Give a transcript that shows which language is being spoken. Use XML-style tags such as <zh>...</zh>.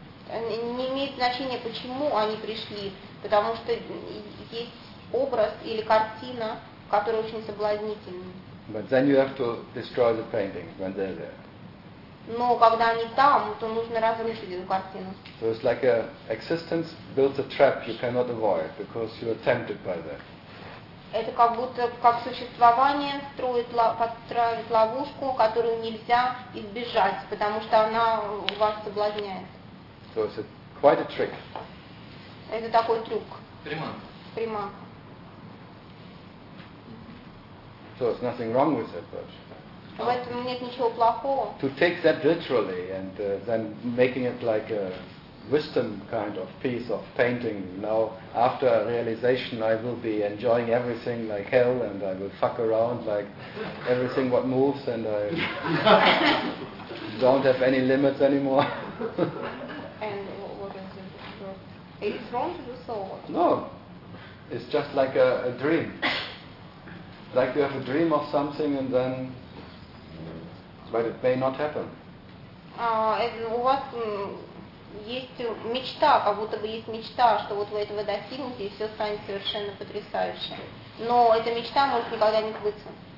<ru>Не имеет значения, почему они пришли, потому что есть образ или картина, которая очень соблазнительна.</ru> <en>But then you have to destroy the painting when they're there.</en> <ru>Но когда они там, то нужно разрушить эту картину.</ru> <en>So it's like a existence builds a trap you cannot avoid because you're tempted by that.</en> <ru>Это как будто как существование строит подстраивает ловушку, которую нельзя избежать, потому что она вас соблазняет.</ru> <en>So it's quite a trick.</en> <ru>Это такой трюк. Приманка.</ru> <en>So it's nothing wrong with that, but.</en> <ru>В этом нет ничего плохого.</ru> <en>To take that literally and then making it like a wisdom kind of piece of painting. Now, after realization, I will be enjoying everything like hell and I will fuck around like everything what moves and I don't have any limits anymore. And what is it? Is it wrong to do so? No. It's just like a dream. Like you have a dream of something and then but it may not happen.</en> <ru>У вас есть мечта, как будто бы есть мечта, что вот вы этого достигнете, и все станет совершенно потрясающе. Но эта мечта может никогда не сбыться.</ru>